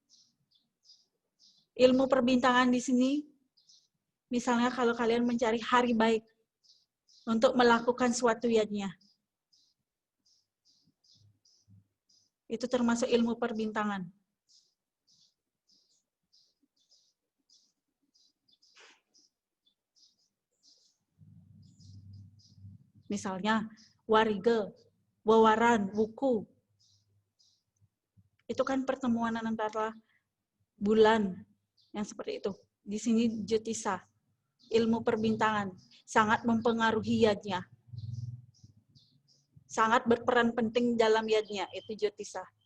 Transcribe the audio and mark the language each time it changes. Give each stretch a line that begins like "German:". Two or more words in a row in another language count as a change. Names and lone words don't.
Indonesian: Ilmu perbintangan di sini, misalnya kalau kalian mencari hari baik untuk melakukan suatu yajna, itu termasuk ilmu perbintangan. Misalnya, warige, wawaran, wuku. Itu kan pertemuan antara bulan yang seperti itu. Di sini Jyotisa, ilmu perbintangan, sangat mempengaruhi yajna. Sangat berperan penting dalam yajna, itu Jyotisa.